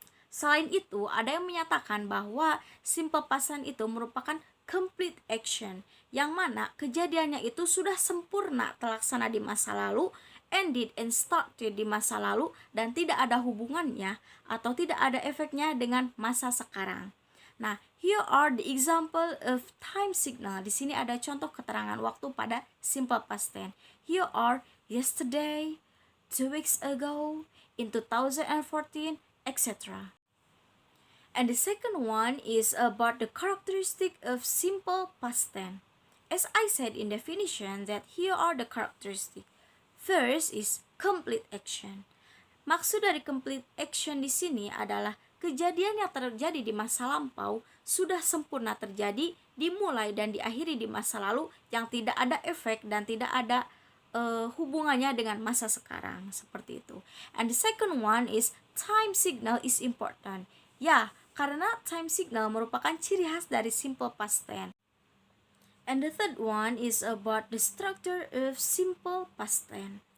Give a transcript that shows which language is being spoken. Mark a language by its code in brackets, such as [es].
[id] Selain itu, ada yang menyatakan bahwa simple past tense itu merupakan complete action, yang mana kejadiannya itu sudah sempurna terlaksana di masa lalu, [en] ended and started [id] di masa lalu, dan tidak ada hubungannya atau tidak ada efeknya dengan masa sekarang. [en] Nah, here are the example of time signal. [id] Di sini ada contoh keterangan waktu pada simple past tense. [en] Here are yesterday, 2 weeks ago, in 2014, etc. And the second one is about the characteristic of simple past tense. As I said in definition that here are the characteristics. First is complete action. [id] Maksud dari complete action di sini adalah kejadian yang terjadi di masa lampau sudah sempurna terjadi, dimulai dan diakhiri di masa lalu yang tidak ada efek dan tidak ada hubungannya dengan masa sekarang, seperti itu. [en] And the second one is time signal is important. [id] Ya, karena time signal merupakan ciri khas dari simple past tense. [en] And the third one is about the structure of simple past tense.